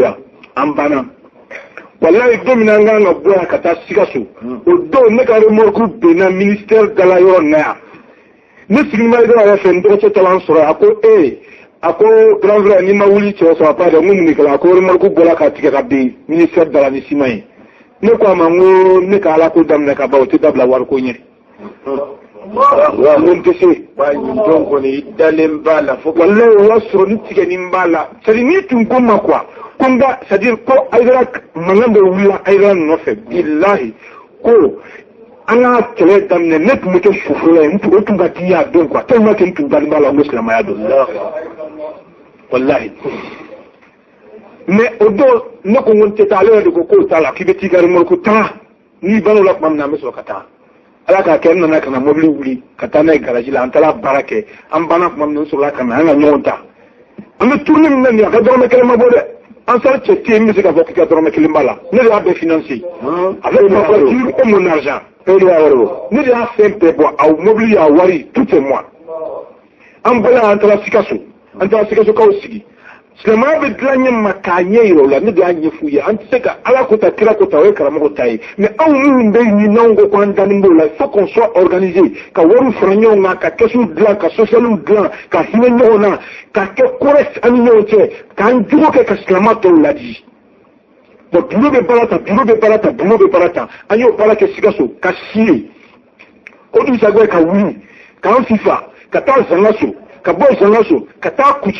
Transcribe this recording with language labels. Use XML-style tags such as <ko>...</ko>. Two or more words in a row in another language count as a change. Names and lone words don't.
<bm>yan an banna walayi don min an kan ka bɔ yan ka taa Sikaso o don ne ka remorque benna ministère da la yɔrɔ nin na yan ne sigilen bɛ Aïdara yɛrɛ fɛ n dɔgɔcɛ taara n sɔrɔ a ko a ko</bm> <fr>grand frère</fr> <bm>n'i ma wuli cɛ sɔrɔ a pas dɛ n ko mun de kɛra a ko remorque bɔra ka tigɛ ka bin ministère da la ni ciment ye ne ko a ma n ko ne ka ala ko daminɛ ka ban o tɛ dabila wariko ɲɛ wa n tɛ se donc kɔni dalen b'a la fo walayi o y'a sɔrɔ ni tigɛni b'a la</bm> <fr>c'est à dire</fr> <bm>n'i tun ko ma quoi ko n ka</bm> <fr>c'est à dire</fr> <bm>ko Aïdara mankan bɛ wulila Aïdara nɔfɛ bilahi ko ana kɛlɛ daminɛ ne tun bɛ kɛ suforo ye o tun ka di y'a dɔn quoi</bm> <fr>tellement que</fr> <bm>n tun dalen la n ko silamɛya don wallahi mais o don ne ko n tɛ taa ale yɛrɛ de ko k'o t'a la k'i bɛ t'i ka remorque taa n'i ban'o la tuma min na an bɛ sɔrɔ ka taa ala k'a kɛ n nana ka na mobili wuli ka taa n'a ye garage la an taara baara kɛ an banna tuma min na n sɔrɔla ka na an ka ɲɔgɔn ta an bɛ tourner min na nin a ka dɔrɔmɛ kelen ma bɔ dɛ an sara cɛ tɛ yen min bɛ se k'a fɔ k'i ka dɔrɔmɛ kelen b'a la ne de y'a bɛɛ financer</bm> <fr>avec ma voiture et mon argent</fr> <bm>ne de y'a fɛn bɛɛ bɔ a mobili y'a wari</bm> <fr>tout est moi</fr> <bm>an bɛɛ an taara Sikasokaw sigi silamɛya bɛ dilan ɲɛ ma k'a ɲɛ yira o la ne de y'a ɲɛf'u ye an tɛ se ka ala ko ta kira ko ta o ye karamɔgɔ ta ye mais anw minnu bɛ yen n'anw ko k'an dannen b'o la</bm> <fr>il faut qu'on soit organisé</fr> <bm>ka wariw fara ɲɔgɔn kan ka kɛsuw dilan ka socialiw dilan ka hinɛ ɲɔgɔn na ka kɛ correct an ni ɲɔgɔn cɛ k'an jogo kɛ ka silamɛ tɔw ladi bon bureau bɛ baara ta an y'o baara kɛ Sikaso ka si ye o dugusajɛ ka wuli k'an fifa ka taa Zangaso ka bɔ Zangaso ka taa</bm>